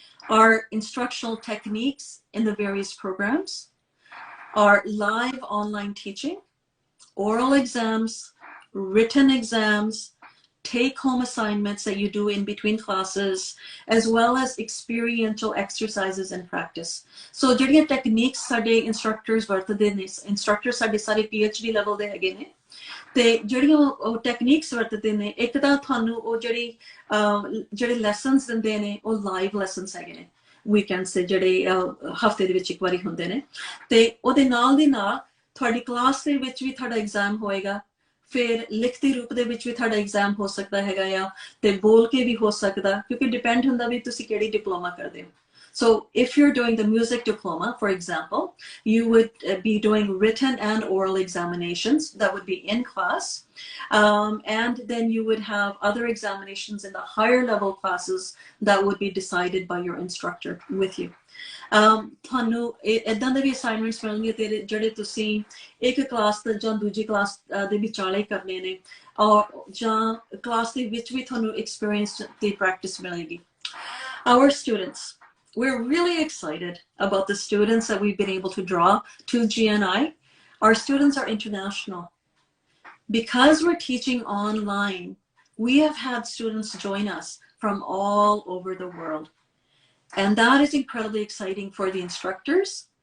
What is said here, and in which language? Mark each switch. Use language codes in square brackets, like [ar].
[en] Our instructional techniques in the various programs are live online teaching, oral exams, written exams, take-home assignments that you do in between classes, as well as experiential exercises and practice. [pa] So ਜਿਹੜੀਆਂ techniques ਸਾਡੇ instructors ਵਰਤਦੇ ਨੇ, instructors ਸਾਡੇ ਸਾਰੇ PhD level ਦੇ ਹੈਗੇ ਨੇ, ਤੇ ਜਿਹੜੀਆਂ ਉਹ techniques ਵਰਤਦੇ ਨੇ, ਇੱਕ ਤਾਂ ਤੁਹਾਨੂੰ ਉਹ ਜਿਹੜੇ lessons ਦਿੰਦੇ ਨੇ ਉਹ live lessons ਹੈਗੇ ਨੇ, weekends ਤੇ ਜਿਹੜੇ ਹਫਤੇ ਦੇ ਵਿੱਚ ਇੱਕ ਵਾਰੀ ਹੁੰਦੇ ਨੇ, ਤੇ ਉਹਦੇ ਨਾਲ ਦੀ ਨਾਲ ਤੁਹਾਡੀ ਕਲਾਸ ਦੇ ਵਿੱਚ ਵੀ ਤੁਹਾਡਾ ਐਗਜ਼ਾਮ ਹੋਏਗਾ, ਫਿਰ ਲਿਖਤੀ ਰੂਪ ਦੇ ਵਿੱਚ ਵੀ ਤੁਹਾਡਾ ਐਗਜ਼ਾਮ ਹੋ ਸਕਦਾ ਹੈਗਾ ਆ, ਤੇ ਬੋਲ ਕੇ ਵੀ ਹੋ ਸਕਦਾ, ਕਿਉਂਕਿ ਡਿਪੈਂਡ ਹੁੰਦਾ ਵੀ ਤੁਸੀਂ ਕਿਹੜੀ ਡਿਪਲੋਮਾ ਕਰਦੇ ਹੋ। [en] So if you're doing the music diploma, for example, you would be doing written and oral examinations that would be in class, and then you would have other examinations in the higher level classes that would be decided by your instructor with you. [pa] ਤੁਹਾਨੂੰ ਇਦਾਂ ਦੇ ਵੀ assignments ਮਿਲਣਗੇ ਤੇ ਜਿਹੜੇ ਤੁਸੀਂ ਇੱਕ class ਜਾਂ ਦੂਜੀ ਕਲਾਸ ਦੇ ਵਿਚਾਲੇ ਕਰਨੇ ਨੇ, ਔਰ ਜਾਂ ਕਲਾਸ ਦੇ ਵਿੱਚ ਵੀ ਤੁਹਾਨੂੰ ਐਕਸਪੀਰੀਅੰਸ ਦੀ ਪ੍ਰੈਕਟਿਸ ਮਿਲੇਗੀ। [en] Our students, we're really excited about the students that we've been able to draw to GNI. Our students are international. Because we're teaching online, we have had students join us from all over the world. And that is incredibly exciting for the instructors,